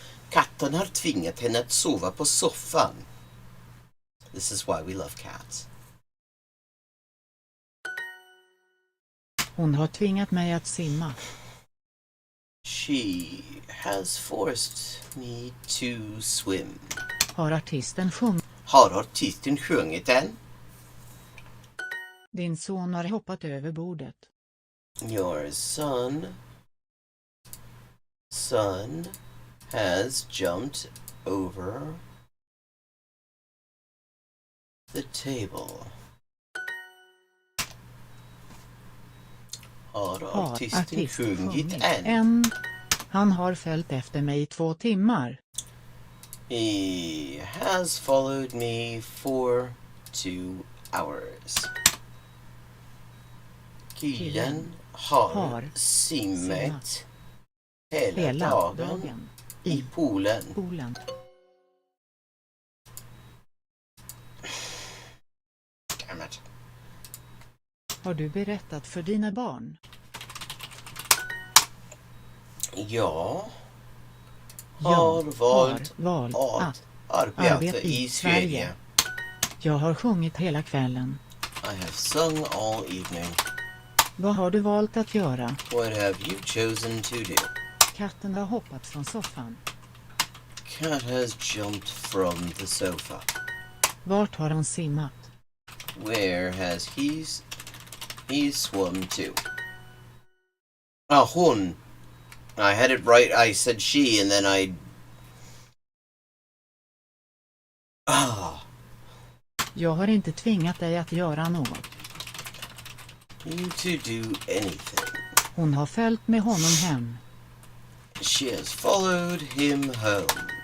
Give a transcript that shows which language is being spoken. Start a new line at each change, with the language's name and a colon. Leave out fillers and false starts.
Swedish: Katten har tvingat henne att sova på soffan.
English: This is why we love cats.
Swedish: Hon har tvingat mig att simma.
English: She has forced me to swim.
Swedish: Har artisten sjungit än? Din son har hoppat över bordet.
English: Your son has jumped over the table.
Swedish: Har artisten sjungit än? Han har följt efter mig i 2 timmar.
English: He has followed me for 2 hours.
Swedish: Killen har simmat hela dagen i poolen. Har du berättat för dina barn? Jag har valt att arbeta i Sverige. Jag har sjungit hela kvällen.
English: I have sung all evening.
Swedish: Vad har du valt att göra?
English: What have you chosen to do?
Swedish: Katten har hoppat från soffan.
English: Cat has jumped from the sofa.
Swedish: Vart har han simmat?
English: Where has he swum to? Hon. I had it right. I said she and then I...
Swedish: Jag har inte tvingat dig att göra något.
English: You to do anything.
Swedish: Hon har följt med honom hem.
English: She has followed him home.